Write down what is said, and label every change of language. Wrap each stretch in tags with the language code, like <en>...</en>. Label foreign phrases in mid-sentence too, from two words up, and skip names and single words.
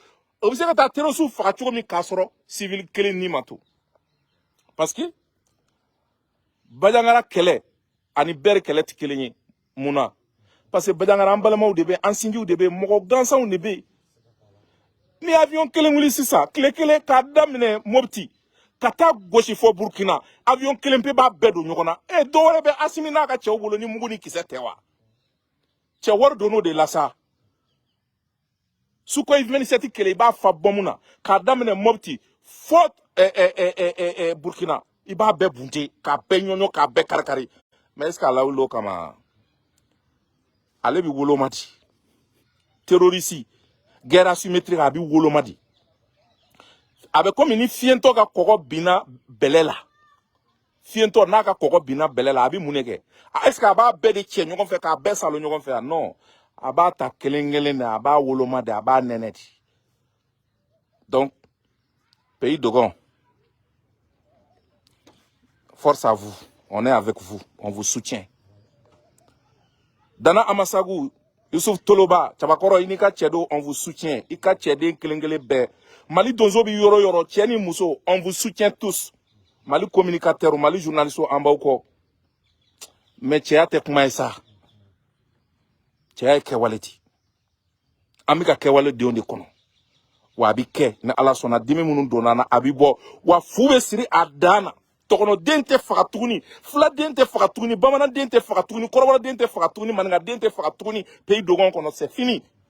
<bm>u bɛ se ka taa terroriste faga cogo min k'a sɔrɔ civil kelen ni ma to</bm> <fr>parce que</fr> <bm>Badiangara kɛlɛ ani Bɛri kɛlɛ tɛ kelen ye mun na</bm> <fr>parce que</fr> <bm>Badiangara an balimaw de bɛ an sinjiw de bɛ mɔgɔ gansanw de bɛ ni avion kelen wuli sisan tile kelen k'a daminɛ Mopti ka taa gosi fɔ Burkina avion kelen pe b'a bɛɛ don ɲɔgɔn na dɔwɛrɛ bɛ Asimi n'a ka cɛw bolo ni mugu ni kisɛ tɛ wa cɛ wari donn'o de la sa Sukhoi 27 kelen i b'a fa bɔmu na k'a daminɛ Mopti fɔ Burkina i b'a bɛɛ bunte k'a bɛɛ ɲɔɲɔ k'a bɛɛ kari-kari</bm> <fr>mais est-ce que</fr> <bm>a lawuli o kama ale bɛ woloma di terroriste</bm> <fr>guerre asymétrique</fr> <bm>a bɛ woloma di a bɛ komi ni fiɲɛtɔ ka kɔgɔ binna bɛlɛ la fiɲɛtɔ n'a ka kɔgɔ binna bɛlɛ la a bɛ mun de kɛ</bm> <fr>est-ce que</fr> <bm>a b'a bɛɛ de cɛ ɲɔgɔn fɛ k'a bɛɛ salo ɲɔgɔn fɛ non a b'a ta kelen kelen de a b'a woloma de a b'a nɛnɛ di</bm> <fr>donc pays Dogon force à vous on est avec vous on vous soutient</fr> <bm>Dana Amasagu Youssouf Toloba Chabakoro i ka cɛ don</bm> <fr>on vous soutient</fr> <bm>i ka cɛden kelen kelen bɛɛ Mali donso bi yɔrɔ yɔrɔ cɛ ni muso</bm> <fr>on vous soutient tous Mali communicateur Mali journaliste</fr> <bm>an b'aw kɔ mais cɛya tɛ kuma ye sa cɛya ye kɛwale di an bɛ ka kɛwale denw de kɔnɔ wa a bɛ kɛ ni Ala sɔnna dimi minnu donna na a bɛ bɔ wa fu bɛ siri a dan na tɔgɔnɔden tɛ faga tuguni filaden tɛ faga tuguni bamananden tɛ faga tuguni kɔrɔbɔrɔden tɛ faga tuguni maninkaden tɛ faga tuguni pays Dogon kɔnɔ</bm> <fr>c'est fini</fr>